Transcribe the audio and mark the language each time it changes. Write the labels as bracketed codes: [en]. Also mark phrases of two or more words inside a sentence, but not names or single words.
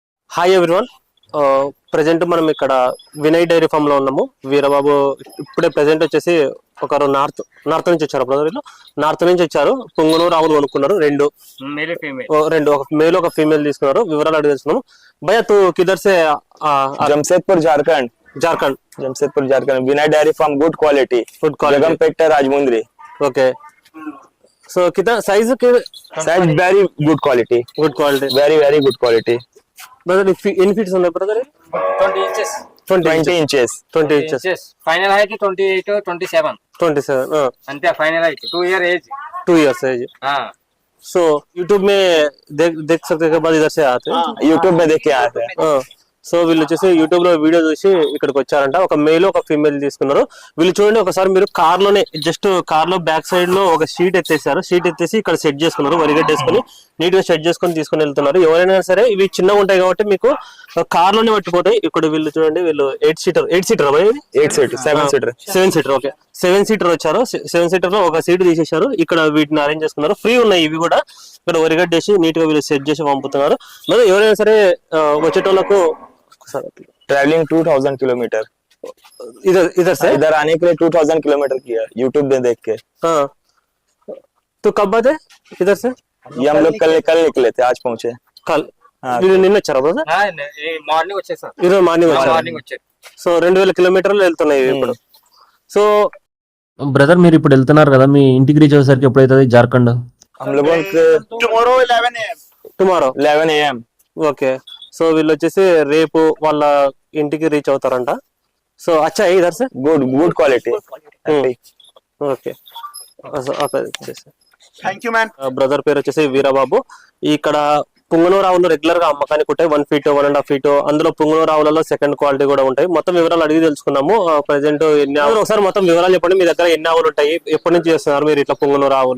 [en] hi everyone. [te] ప్రజెంట్ మనం ఇక్కడ వినయ్ డైరీ ఫామ్ లో ఉన్నాము. వీరబాబు ఇప్పుడే ప్రజెంట్ వచ్చేసి ఒకరు నార్త్ నుంచి వచ్చారు. బ్రదర్ వీళ్ళు నార్త్ నుంచి వచ్చారు. పుంగనూరు ఆవులు కొనుక్కున్నారు. రెండు ఒక మేల్ ఒక ఫీమేల్ తీసుకున్నారు. వివరాలు అడిగి తెలుసుకున్నాము. [hi] भय्या तू किधर से? जमशेदपुर झारखंड। झारखंड। जमशेदपुर झारखंड। [en] विनय डेयरी फार्म good quality. [hi] जगमपेट राजमुंद्री। [en] okay so [hi] कितना साइज [en] size very good quality. very very good quality. [te] ब्रदर ఎన్ని ఫీట్స్ ఉన్నాయి బ్రదర్? 20 ఇంచెస్ 20 ఇంచెస్ 20 ఇంచెస్ [en] final height 28 27 అంతే final height 2 year age 2 years age. [hi] सो यूट्यूब में देख सकते हैं के बाद इधर से आते हैं। यूट्यूब में देख के आते हैं। [te] సో వీళ్ళు వచ్చేసి యూట్యూబ్ లో వీడియో చూసి ఇక్కడికి వచ్చారంట. ఒక మేల్ ఒక ఫీమేల్ తీసుకున్నారు. వీళ్ళు చూడండి ఒకసారి మీరు కార్ లోనే జస్ట్ కార్ లో [en] back side [te] లో ఒక షీట్ ఎత్తేసారు. షీట్ ఎత్తేసి ఇక్కడ సెట్ చేసుకున్నారు. వరిగడ్డ వేసుకుని నీట్ గా సెట్ చేసుకుని తీసుకుని వెళ్తున్నారు. ఎవరైనా సరే ఇవి చిన్నగా ఉంటాయి కాబట్టి మీకు కార్ లోనే పట్టిపోతాయి. ఇక్కడ వీళ్ళు చూడండి వీళ్ళు 8 సీటర్ 7 సీటర్ ఓకే 7 సీటర్ వచ్చారు. 7 సీటర్ లో ఒక సీట్ తీసేశారు. ఇక్కడ వీటిని అరేంజ్ చేసుకున్నారు. ఫ్రీ ఉన్నాయి ఇవి కూడా. ఇక్కడ వరిగడ్డ వేసి నీట్ గా వీళ్ళు సెట్ చేసి పంపుతున్నారు. మరి ఎవరైనా సరే వచ్చేటోళ్ళకు [en] travelling 2000 kilometre [hi] इधर से इधर आने के लिए 2000 किलोमीटर किया यूट्यूब में देख के। हाँ तो कब बात है इधर से? ये हम लोग कल निकले थे, आज पहुंचे [te] कल। నిన్న వచ్చారా బ్రదర్? మార్నింగ్ వచ్చేసారు. ఈరోజు మార్నింగ్ వచ్చారు. సో 2000 కిలోమీటర్లు వెళ్తున్నాయి ఇప్పుడు. సో బ్రదర్ మీరు ఇప్పుడు వెళ్తున్నారు కదా, మీ ఇంటికి రీచ్ అయ్యేసరికి ఎప్పుడైతుంది జార్ఖండ్? [hi] हम लोगों के टुमारो 11 AM। [te] ఓకే సో వీళ్ళు వచ్చేసి రేపు వాళ్ళ ఇంటికి రీచ్ అవుతారంట. [hi] सो अच्छा इधर से [en] good quality. okay thank you man. [te] బ్రదర్ పేరు వచ్చేసి వీరబాబు. ఇక్కడ పుంగనూరు ఆవులు రెగ్యులర్ గా అమ్మకానికి ఉంటాయి. 1 ఫీట్ 1.5 ఫీట్. అందులో పుంగనూరు ఆవులలో సెకండ్ క్వాలిటీ కూడా ఉంటాయి. మొత్తం వివరాలు అడిగి తెలుసుకున్నాము. ప్రెసెంట్ ఎన్ని ఆవులు ఒకసారి మొత్తం వివరాలు చెప్పండి. మీ దగ్గర ఎన్ని ఆవులు ఉంటాయి, ఎప్పటి నుంచి చేస్తున్నారు మీరు ఇట్లా పుంగనూరు ఆవులు?